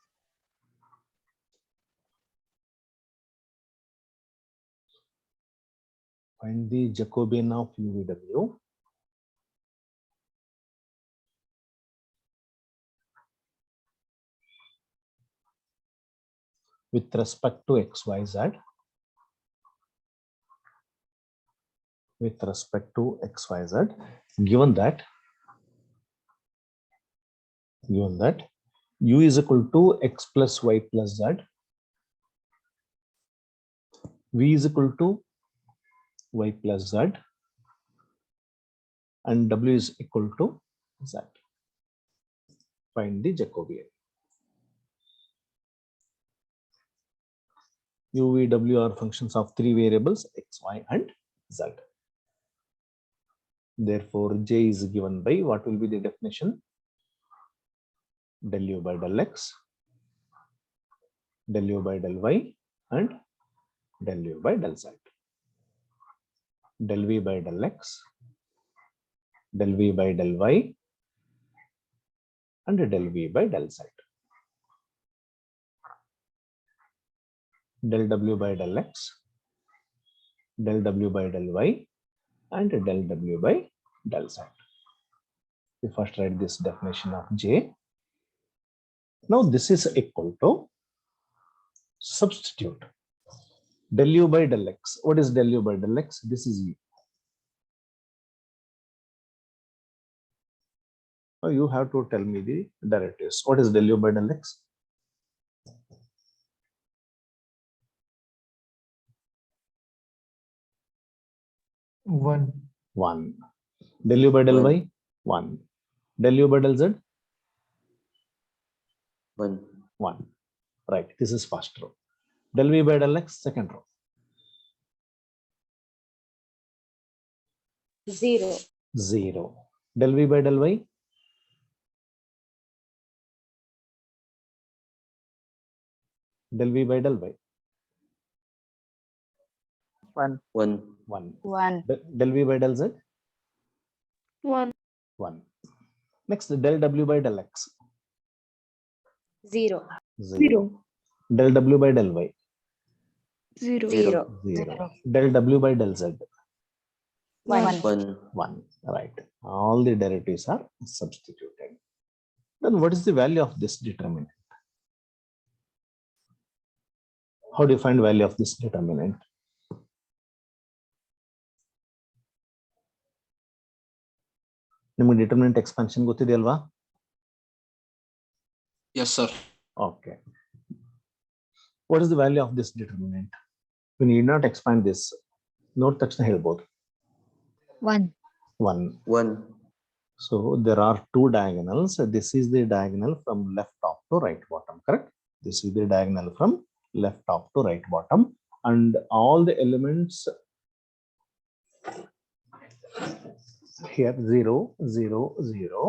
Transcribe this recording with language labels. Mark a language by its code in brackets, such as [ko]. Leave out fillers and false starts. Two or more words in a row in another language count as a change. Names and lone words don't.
[en] Find the Jacobian of u, v, w with respect to x, y, z. With respect to x, y, z, given that u is equal to x plus y plus z, v is equal to y plus z, and w is equal to z. Find the Jacobian. U, v, w are functions of three variables x, y, and z. Therefore, j is given by, what will be the definition? del u by del x, del u by del y, and del u by del z. Del v by del x, del v by del y, and del v by del z. Del w by del x, del w by del y, and del w by del z. We first write this definition of J. Now this is equal to, substitute del u by del x. What is del u by del x? This is u. Now you have to tell me the derivatives. What is del u by del x? One. 1. Del u by del y? 1. Del u by del z? 1. 1. Right. This is first row. Del v by del x, second row. 0. 0. Del v by del y? 1. 1. Del v by del z? 1. 1. Next, del w by del x? 0. 0. Del w by del y? 0. 0. Del w by del z? 1. 1. Right. All the derivatives are substituted. Then what is the value of this determinant? How do you find value of this determinant? [kn] ನಿಮಗೆ [en] determinant expansion [kn] ಗೊತ್ತಿದೆಯಲ್ವಾ? [en] Yes, sir. Okay. What is the value of this determinant? We need not expand this. Note [kn] ತಕ್ಷಣ ಹೇಳ್ಬೋದು. [en] 1. 1. 1. So there are two diagonals. This is the diagonal from left top to right bottom, correct? This is the diagonal from left top to right bottom, and all the elements here 0, 0, 0.